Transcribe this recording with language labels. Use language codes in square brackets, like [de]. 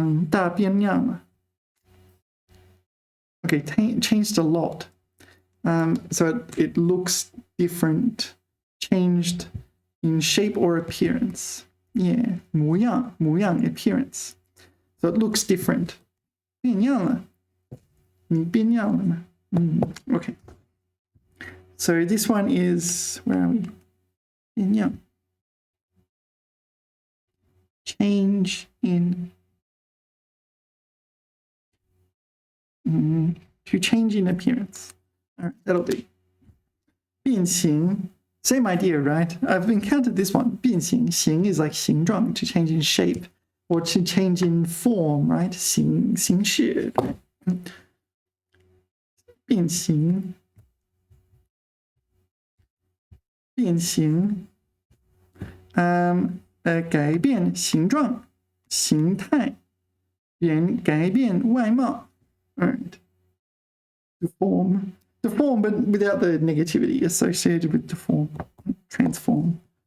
[zh] 大变样了 [en] Okay, changed a lot. So it looks different, changed in shape or appearance. Yeah, 模样 appearance. So it looks different. [zh] 变样了你变样了吗Okay. [en] So this one is, where are we? 变样 Change in to change in appearance. All right, that'll do. 变形 Same idea, right? I've encountered this one. 变形 形 is like 形状 to change in shape or to change in form, right? [zh] 形式变形变形改变形状形态人改变外貌 All right. [en] Deform, but without the negativity associated with deform, transform.